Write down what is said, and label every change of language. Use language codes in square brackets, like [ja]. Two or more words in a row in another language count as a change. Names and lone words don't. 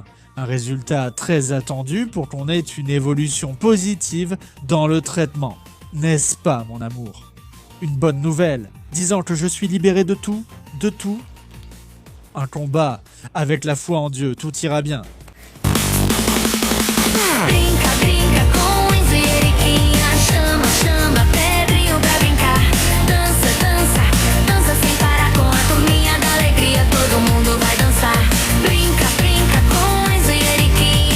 [fr] Un résultat très attendu pour qu'on ait une évolution positive dans le traitement. N'est-ce pas, mon amour? Une bonne nouvelle, disant que je suis libéré de tout, de tout. Un combat, avec la foi en Dieu, tout ira bien. [pt] Brinca, brinca com Enzo e Eriquinha. Chama, chama Pedrinho pra brincar. Dança, dança, dança sem parar com a turminha da alegria. Todo mundo vai dançar. Brinca, brinca com Enzo e Eriquinha.